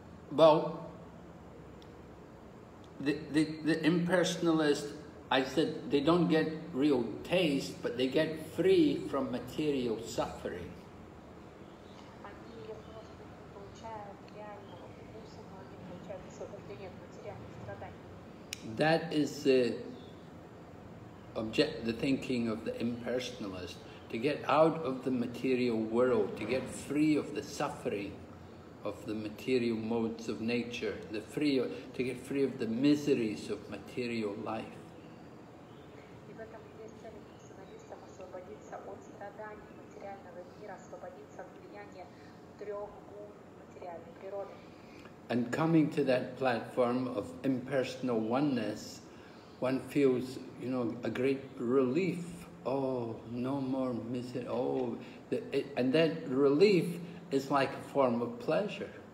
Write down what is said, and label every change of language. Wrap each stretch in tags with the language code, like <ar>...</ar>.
<en>Well, the impersonalist, I said, they don't get real taste, but they get free from material suffering.</en> <ru>Они, я сказала, что не получают реального вкуса, но они получают освобождение от материальных страданий.</ru> <en>That is the thinking of the impersonalist, to get out of the material world, to get free of the suffering of the material modes of nature, to get free of the miseries of material life.</en> <ru>И в этом есть цель персоналистов освободиться от страданий материального мира, освободиться от влияния трех гун материальной природы.</ru> <en>And coming to that platform of impersonal oneness, one feels, a great relief. Oh, no more misery. Oh, and that relief is like a form of pleasure.</en>